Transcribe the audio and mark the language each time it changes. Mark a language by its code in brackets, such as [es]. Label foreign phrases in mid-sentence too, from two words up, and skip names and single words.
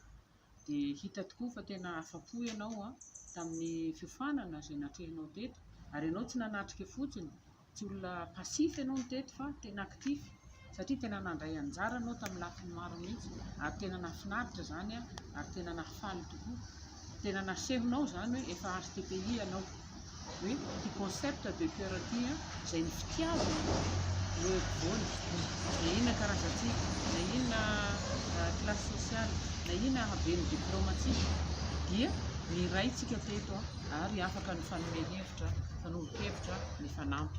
[mg] Dia hita tokoa fa tena afa-po ianao tamin'ny fiofanana izay natrehanao teto, ary ianao tsy nanatrika fotsiny, tsy olona pasify ianao teto fa tena actif, satria tena nandray anjara anao tamin'ny lafiny maro mihitsy, ary tena nafinaritra zany ary tena nafaly tokoa. Tena nasehonao zany hoe efa HTPI ianao, hoe ty [fr] concept de cœur [mg] ty izay ny fitiavana no evoany, na inona karazantsika, na inona [fr] classe sociale, [mg] na inona habeny diplomatsika, dia miraitsika teto ary afaka ny fanomehevitra, fanombohevitra ny fanampy.